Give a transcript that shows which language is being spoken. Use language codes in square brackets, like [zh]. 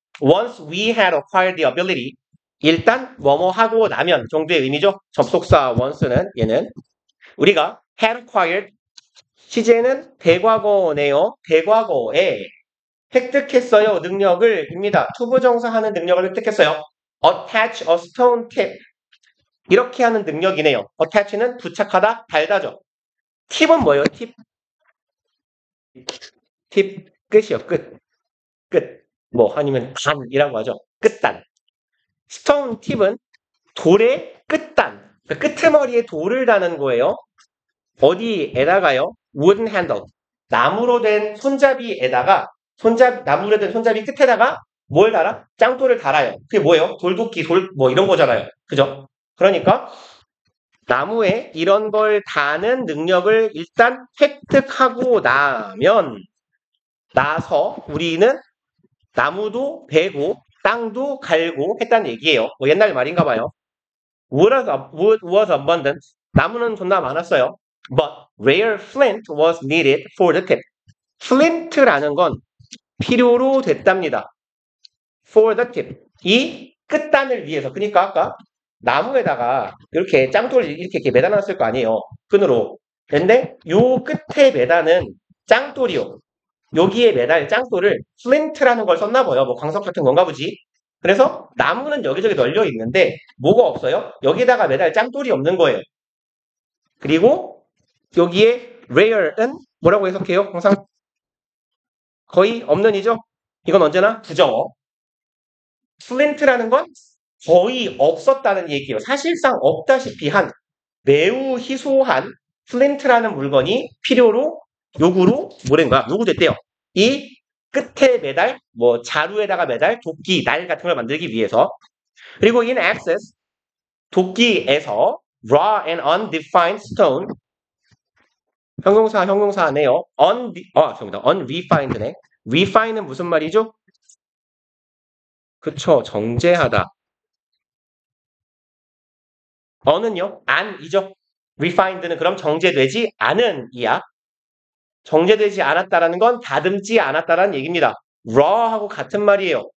[en] Once we had acquired the ability [ko] 일단 뭐뭐 하고 나면 정도의 의미죠. 접속사 once는 얘는 우리가 had acquired 시제는 대과거네요. 대과거에 획득했어요. 능력을 입니다. 투부정사 하는 능력을 획득했어요. [en] attach a stone tip [ko] 이렇게 하는 능력이네요. attach는 부착하다, 달다죠. 팁은 뭐예요? 팁 끝이요. 끝. 뭐 아니면 단이라고 하죠. 끝단. 스톤 팁은 돌의 끝단. 끄트머리에 돌을 다는 거예요. 어디에다가요? [en] wooden handle. [ko] 나무로 된 손잡이에다가 나무로 된 손잡이 끝에다가 뭘 달아? 짱돌을 달아요. 그게 뭐예요? 돌도끼, 뭐 이런 거잖아요. 그죠? 그러니까 나무에 이런 걸 다는 능력을 일단 획득하고 나서 우리는 나무도 베고 땅도 갈고 했다는 얘기예요. 뭐 옛날 말인가 봐요. [en] Wood was abundant. [ko] 나무는 존나 많았어요. [en] But rare flint was needed for the tip. [ko] flint라는 건 필요로 됐답니다. [en] For the tip. [ko] 이 끝단을 위해서. 그러니까 아까 나무에다가 이렇게 짱돌 이렇게 매달아놨을 거 아니에요. 끈으로. 근데 요 끝에 매다는 짱돌이요. 여기에 매달 짱돌을 플린트라는 걸 썼나 봐요. 뭐 광석 같은 건가 보지. 그래서 나무는 여기저기 널려 있는데 뭐가 없어요? 여기다가 매달 짱돌이 없는 거예요. 그리고 여기에 rare은 뭐라고 해석해요? 항상 거의 없는이죠? 이건 언제나 부정어. 플린트라는 건 거의 없었다는 얘기예요. 사실상 없다시피 한 매우 희소한 플린트라는 물건이 필요로 요구로 뭐랜가 요구됐대요. 이 끝에 매달 뭐 자루에다가 매달 도끼 날 같은 걸 만들기 위해서. 그리고 [en] in excess [ko] 도끼에서 [en] raw and undefined stone [ko] 형용사네요. unrefined네. refine은 무슨 말이죠? 그쵸, 정제하다. 언은요? 안이죠. refined는 그럼 정제되지 않은 이야. 정제되지 않았다라는 건 다듬지 않았다라는 얘기입니다. raw하고 같은 말이에요.